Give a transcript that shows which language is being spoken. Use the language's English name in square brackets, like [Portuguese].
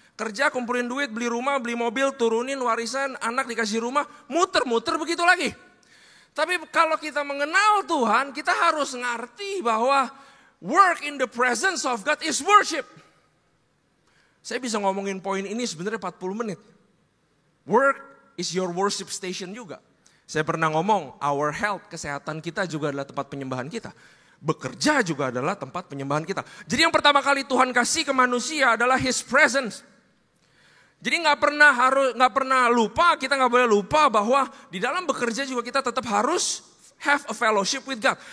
[Indonesian] Kerja, kumpulin duit, beli rumah, beli mobil, turunin warisan, anak dikasih rumah, muter-muter begitu lagi. Tapi kalau kita mengenal Tuhan, kita harus ngerti bahwa [English] work in the presence of God is worship. [Indonesian] Saya bisa ngomongin poin ini sebenarnya 40 menit. [English] Work is your worship station [Indonesian] juga. Saya pernah ngomong, [English] our health, [Indonesian] kesehatan kita juga adalah tempat penyembahan kita. Bekerja juga adalah tempat penyembahan kita. Jadi yang pertama kali Tuhan kasih ke manusia adalah [English] His presence. [Indonesian] Jadi nggak pernah lupa, kita nggak boleh lupa bahwa di dalam bekerja juga kita tetap harus [English] have a fellowship with God.